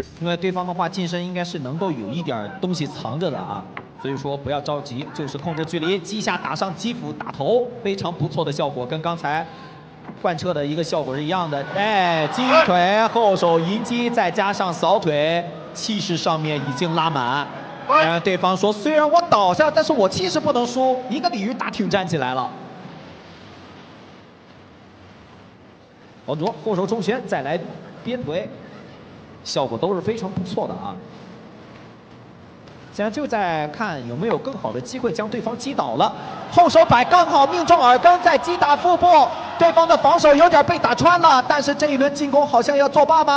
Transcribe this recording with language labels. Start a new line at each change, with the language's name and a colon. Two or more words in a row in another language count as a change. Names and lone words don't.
Chinese: 因為對方的話近身應該是能夠有一點東西藏着的啊，所以說不要着急，就是控制距離，擊下打上擊腹打頭，非常不錯的效果，跟剛才貫徹的一個效果是一樣的。哎，金腿後手迎擊，再加上掃腿，氣勢上面已經拉滿。對方說，雖然我倒下，但是我氣勢不能輸，一個鯉魚打挺站起來了。王卓後手重拳，再來鞭腿， 效果都是非常不錯的啊。现在就在看有没有更好的机会将对方击倒了。后手摆刚好命中耳根，再击打腹部，对方的防守有点被打穿了，但是这一轮进攻好像要作罢吗？